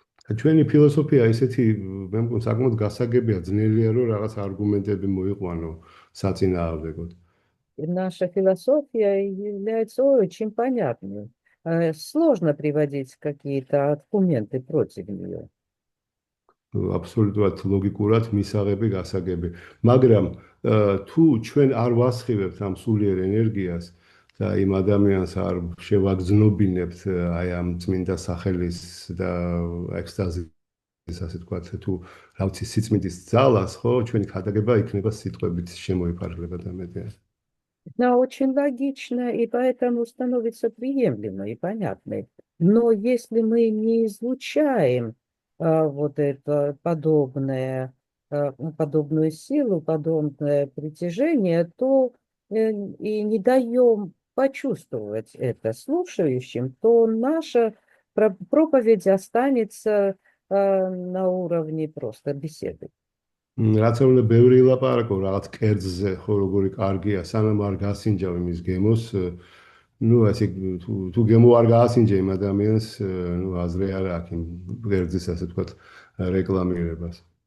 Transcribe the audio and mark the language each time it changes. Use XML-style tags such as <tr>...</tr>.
<ka>ჩვენი ფილოსოფია ისეთი, მე მგონი, საკმაოდ გასაგებია, ძნელია, რომ რაღაც არგუმენტები მოიყვანო საწინააღმდეგოდ.</ka> <ru>наша философия является очень понятной. Сложно приводить какие-то аргументы против нее.</ru> <ka>აბსოლუტურად ლოგიკურად მისაღები გასაგები. მაგრამ თუ ჩვენ არ ვასხივებთ ამ სულიერ ენერგიას და იმ ადამიანს არ შევაგზნობინებთ აი ამ წმინდა სახელის და ექსტაზის, ასე ვთქვათ, თუ რა ვიცი, სიწმინდის ძალას, ხო, ჩვენი ქადაგება იქნება სიტყვებით შემოიფარგლება და მეტია.</ka> <ru>Да, очень логично, и поэтому становится приемлемо и понятно. Но если мы не излучаем вот это подобную силу, подобное притяжение, то и не даем почувствовать это слушающим, то наша проповедь останется на уровне просто беседы.</ru> <ka>რაც უნდა ბევრი ლაპარაკო რაღაც კერძზე, ხო, როგორი კარგია, სანამ არ გასინჯავ იმის გემოს, ну, ასე თუ გემო არ გაასინჯე იმ ადამიანს, ну, აზრი არ აქვს იმ კერძის, ასე ვთქვათ, რეკლამირებას.</ka>